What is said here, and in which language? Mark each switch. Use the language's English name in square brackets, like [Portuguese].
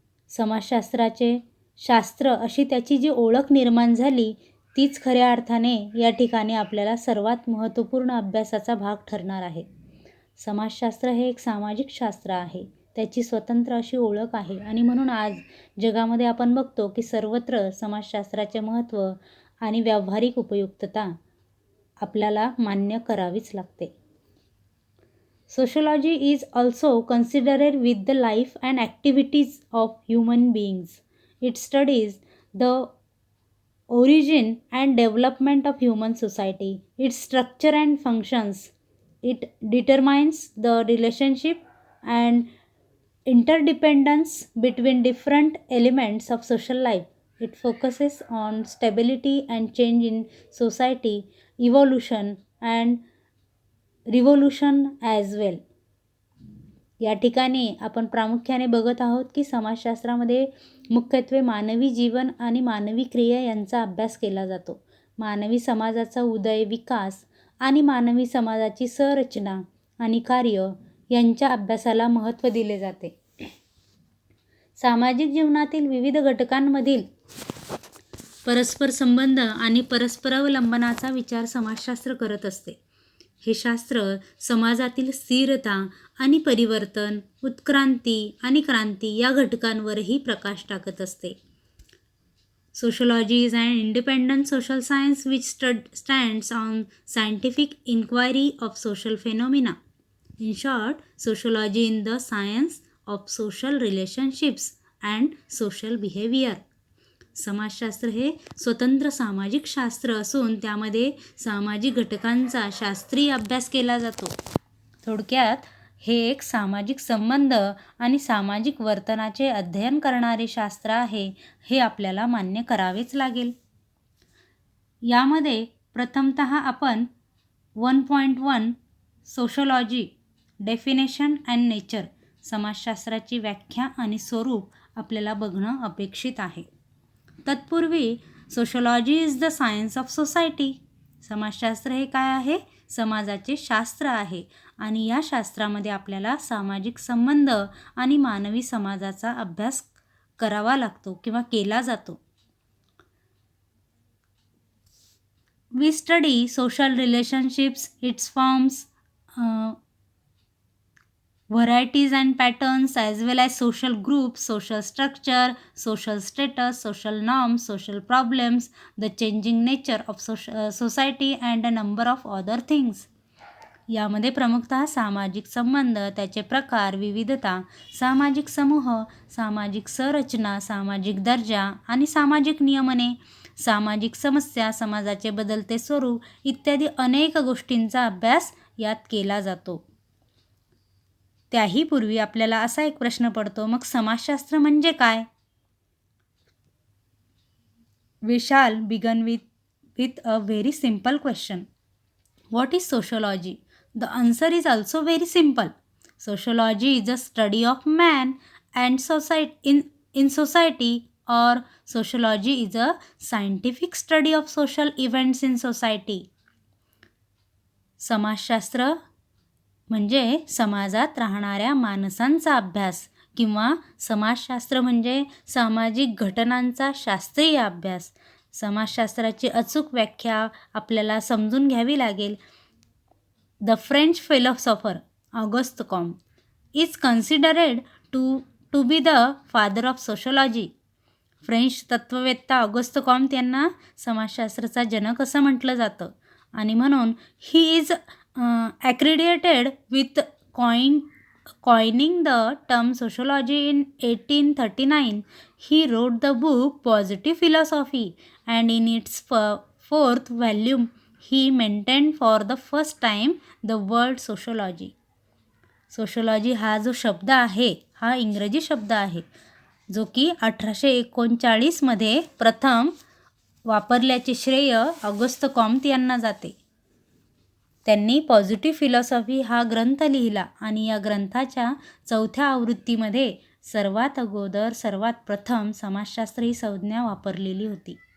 [Marathi] समाजशास्त्राचे शास्त्र अशी त्याची जी ओळख निर्माण झाली तीच खऱ्या अर्थाने या ठिकाणी आपल्याला सर्वात महत्त्वपूर्ण अभ्यासाचा भाग ठरणार आहे. समाजशास्त्र हे एक सामाजिक शास्त्र आहे, त्याची स्वतंत्र अशी ओळख आहे आणि म्हणून आज जगामध्ये आपण बघतो की सर्वत्र समाजशास्त्राचे महत्त्व आणि व्यावहारिक उपयुक्तता आपल्याला मान्य करावीच लागते. [English] Sociology is also considered with the life and activities of human beings. It studies the origin and development of human society, its structure and functions. It determines the relationship and interdependence between different elements of social life. It focuses on stability and change in society, evolution and revolution as well. [Marathi] या ठिकाणी आपण प्रामुख्याने बघत आहोत की समाजशास्त्रामध्ये मुख्यत्वे मानवी जीवन आणि मानवी क्रिया यांचा अभ्यास केला जातो. मानवी समाजाचा उदय, विकास आणि मानवी समाजाची संरचना आणि कार्य यांच्या अभ्यासाला महत्त्व दिले जाते. सामाजिक जीवनातील विविध घटकांमधील परस्पर संबंध आणि परस्परावलंबनाचा विचार समाजशास्त्र करत असते. हे शास्त्र समाजातील स्थिरता आणि परिवर्तन, उत्क्रांती आणि क्रांती या घटकांवरही प्रकाश टाकत असते. [English] Sociology is an independent social science which stands on scientific inquiry of social phenomena. In short, sociology is the science of social relationships and social behavior. [Marathi] समाजशास्त्र हे स्वतंत्र सामाजिक शास्त्र असून त्यामध्ये सामाजिक घटकांचा शास्त्रीय अभ्यास केला जातो. थोडक्यात हे एक सामाजिक संबंध आणि सामाजिक वर्तनाचे अध्ययन करणारे शास्त्र आहे, हे आपल्याला मान्य करावेच लागेल. यामध्ये प्रथमतः आपण 1.1 [English] sociology definition and nature [Marathi] समाजशास्त्राची व्याख्या आणि स्वरूप आपल्याला बघणं अपेक्षित आहे. [English] तत्पूर्वी sociology is the science of society. [Marathi] समाजशास्त्र हे काय आहे? समाजाचे शास्त्र आहे आणि या शास्त्रामध्ये आपल्याला सामाजिक संबंध आणि मानवी समाजाचा अभ्यास करावा लागतो किंवा केला जातो. [English] We study social relationships, its forms, varieties and patterns, as well as social groups, social structure, social status, social norms, social problems, the changing nature of society and a number of other things. [Marathi] यामध्ये प्रमुखतः सामाजिक संबंध, त्याचे प्रकार, विविधता, सामाजिक समूह, सामाजिक संरचना, सामाजिक दर्जा आणि सामाजिक नियमने, सामाजिक समस्या, समाजाचे बदलते स्वरूप इत्यादी अनेक गोष्टींचा अभ्यास यात केला जातो. त्याही पूर्वी आपल्याला असा एक प्रश्न पडतो, मग समाजशास्त्र म्हणजे काय? [English] We shall begin with a very simple question. What is sociology? The answer is also very simple. Sociology is a study of man and society in society, or sociology is a scientific study of social events in society. [Marathi] समाजशास्त्र म्हणजे समाजात राहणाऱ्या माणसांचा अभ्यास किंवा समाजशास्त्र म्हणजे सामाजिक घटनांचा शास्त्रीय अभ्यास. समाजशास्त्राची अचूक व्याख्या आपल्याला समजून घ्यावी लागेल. [English] The French philosopher Auguste Comte is considered to be the father of sociology. [Marathi] French तत्त्ववेत्ता August Comte यांना समाजशास्त्राचा जनक असं म्हटलं जातं आणि म्हणून [English] He is accredited with coining the term sociology in 1839. He wrote the book Positive Philosophy, and in its fourth volume he mentioned for the first time the word sociology. [Marathi] Sociology हा जो शब्द आहे हा इंग्रजी शब्द आहे जो की 1839मध्ये प्रथम वापरल्याचे श्रेय ऑगस्ट कॉम्ट यांना जाते. त्यांनी पॉझिटिव्ह फिलॉसॉफी हा ग्रंथ लिहिला आणि या ग्रंथाच्या 4थ्या आवृत्तीमध्ये सर्वात अगोदर सर्वात प्रथम समाजशास्त्र ही संज्ञा वापरलेली होती.